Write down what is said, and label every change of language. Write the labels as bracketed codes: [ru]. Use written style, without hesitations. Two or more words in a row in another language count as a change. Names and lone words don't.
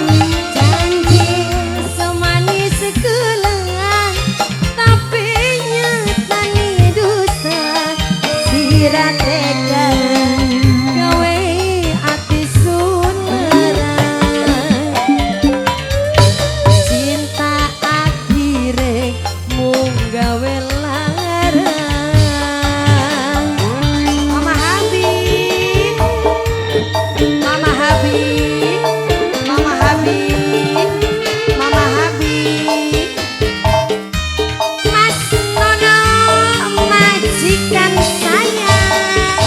[jv] Janji semanis gula tapi nyatane dosa sira tega gawe ati sulerang. Cinta akhire mung gawe larang. Mama Habib, Mama Habib, Mama Habib, Mama Habib, [id] Mas Nono, majikan saya.